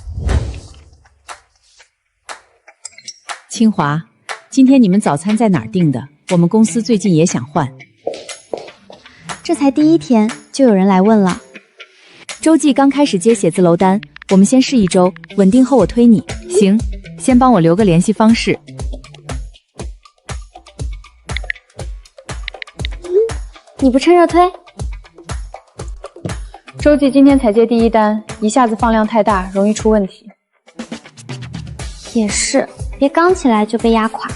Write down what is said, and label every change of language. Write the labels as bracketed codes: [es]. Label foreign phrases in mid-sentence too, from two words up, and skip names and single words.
[zh] 清華，今天你們早餐在哪兒訂的？我們公司最近也想換。這才第1天，就有人來問了。洲際剛開始接寫字樓單，我們先試1周，穩定後我推你。行，先幫我留個聯繫方式。你不趁热推？周记今天才接第一单，一下子放量太大，容易出问题。也是，别刚起来就被压垮。